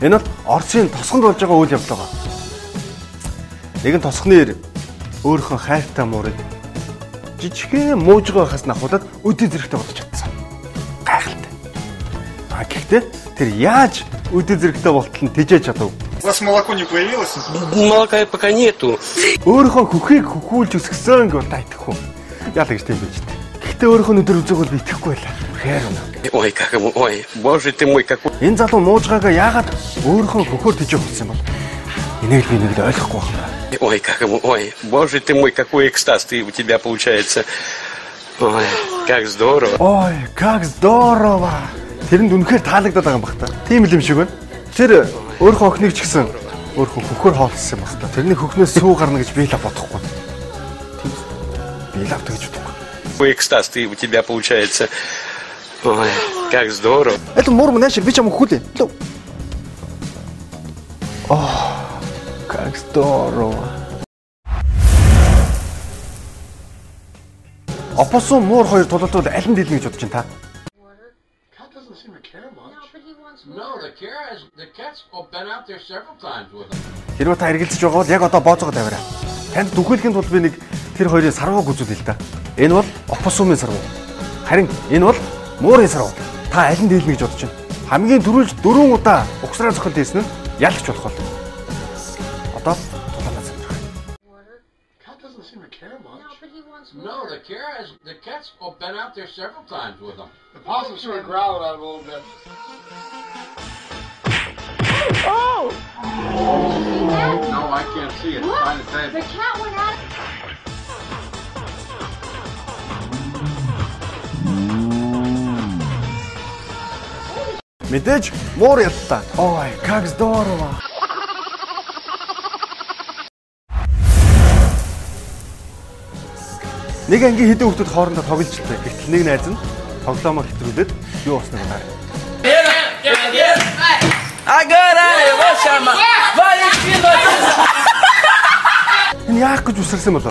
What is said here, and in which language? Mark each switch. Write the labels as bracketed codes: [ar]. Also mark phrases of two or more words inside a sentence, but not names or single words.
[mn] Энэ бол Оросын тосгонд болж байгаа үйл явдал байгаа. Нэгэн тосгоны өөрийнхөө хайртай муурыг жижигхэн муужгаа байхаас нахуулаад үдий зэрэгтэй болж чадсан. Гайхалтай. Гэхдээ тэр яаж үдий зэрэгтэй болтол нь тэжээж чадав? [ru] У вас молоко не появилось? Молока пока нету. [mn] Өөрийнхөө хөхийг хөхүүлж өсгсөн гэж тайтах хүн. Яадаг гэж тийм байж тээ. Гэхдээ өөрийнхөө нүдэр үзээг бол битгэхгүй байлаа. [ru] Ой, как ой, боже ты мой, какой. [mn] Энэ залуу муужгаага яагаад өөрийнхөө хөхөөр тэжээх болсон юм бол? Энийг л би нэг л ойлгохгүй байна. [ru] Ой, как ой, боже ты мой, какой экстаз ты у тебя получается. Ой, как здорово. Ой, как здорово. [mn] Тэрэнд үнэхээр таалагдаад байгаа юм баг та. Тийм л юм шиг байна. Тэр өөрийнхөө охиныг ч гэсэн өөрийнхөө хөхөөр хоолсон юм баг та. Тэрний хөхнөөс сүү гарна гэж би л бодохгүй. Тийм. Би л авдаг гэж бодохгүй. [ru] Какой экстаз ты у тебя получается. Ой, как здорово. Это мурм наши, ви чему хули? О, как здорово. [mn] Опосон муур хоёр тулалдвал аль нь дийлнэ гэж бодож байна та? [en] No, the cat's been out there several times with him. [mn] Хэрвээ та эргэлзэж байгаа бол яг одоо бооцоогоо тавиарай. Танд түгхэлхийн тулд би нэг тэр хоёрын сарвааг үзүүлээ л да. Энэ бол оппосумын сарвуу. Харин энэ бол муурын сарвуу. Та аль нь дийлнэ гэж бодож байна? Хамгийн түрүүлж 4 удаа угсраа зохиол хийсэн нь ялагч болох бол. Одоо тулаанаа зэмжих. [en] Cat doesn't seem to care much. No, the cat's been out there several times with him. The possum sure growled at him a little bit. Oh! No, I can't see it. It's behind the table. The cat went out. [mn] Мэдээж муур ялтаа. [ru] Ой, как здорово. [mn] Нэг ангийн хэдэн хүмүүс хоорондоо тоглож илтэй. Гэтэл нэг найз нь тоглоомоо хэтрүүлээд юу болсныг хараа. Энэ яах гэж үсэрсэн болов?